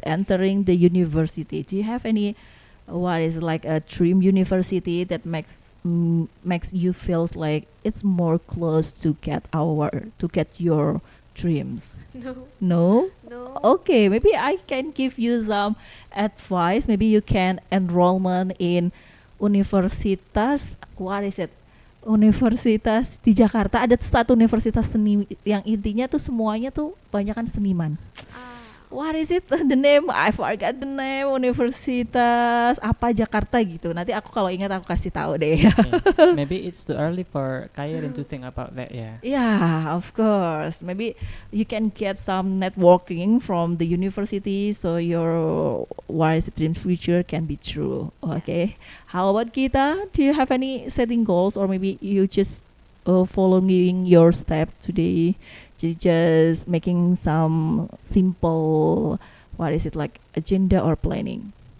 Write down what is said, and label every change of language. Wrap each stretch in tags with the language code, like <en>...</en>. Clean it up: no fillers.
<en>Entering the university. Do you have any, what is it like, a dream university that makes you feels like it's more close to get your dreams? No, No? no. Okay, maybe I can give you some advice. Maybe you can enrollment in universitas, what is it?</en> <id>Universitas di Jakarta ada tuh satu universitas seni yang intinya tuh semuanya tuh banyak kan seniman. Ah,</id> <en>What is it the name? I forgot the name.</en> <id>Universitas apa Jakarta gitu. Nanti aku kalau ingat aku kasih tahu deh.</id> <en>Yeah. Maybe it's too early for Kairin to think about that. Yeah. Yeah, of course. Maybe you can get some networking from the university, so your, what is it, dream future can be true. Okay. How about Kita? Do you have any setting goals, or maybe you just following your step today, just making some simple, what is it like, agenda or planning?</en>